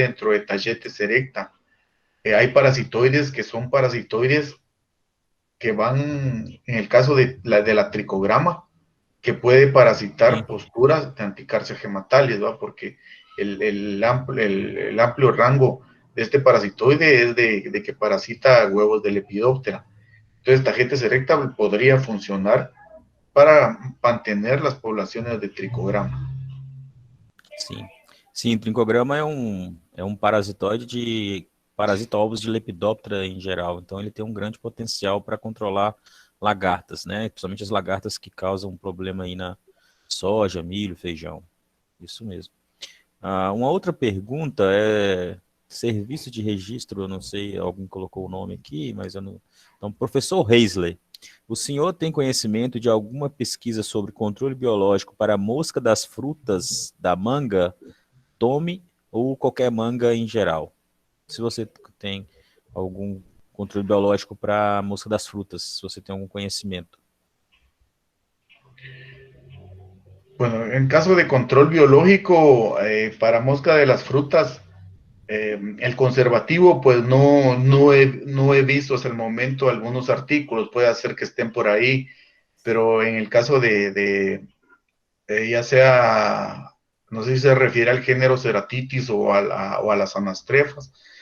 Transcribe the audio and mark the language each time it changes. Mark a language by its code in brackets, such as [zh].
[es] de tagetes erecta, hay parasitoides que son parasitoides que van, en el caso de la tricograma, que puede parasitar posturas de Anticarcia gematalis, ¿va? Porque el amplio rango de este parasitoide es de que parasita huevos de Lepidoptera. Entonces, Tagetes erecta podría funcionar para mantener las poblaciones de tricograma. [pt] Sim. Sim, trincograma é um parasitóide de parasita ovos de Lepidoptera em geral. Então ele tem um grande potencial para controlar lagartas, né? Principalmente as lagartas que causam um problema aí na soja, milho, feijão. Isso mesmo. Uma outra pergunta é serviço de registro, eu não sei, alguém colocou o nome aqui, mas eu não... Então, professor Heisley, o senhor tem conhecimento de alguma pesquisa sobre controle biológico para a mosca das frutas da manga, tome ou qualquer manga em geral? Se você tem algum controle biológico para a mosca das frutas, se você tem algum conhecimento. [es] Bueno, en caso de control biológico para mosca de las frutas, el conservativo, pues no he visto hasta el momento algunos artículos, puede ser que estén por ahí, pero en el caso de ya sea, no sé si se refiere al género Ceratitis o a las anastrefas.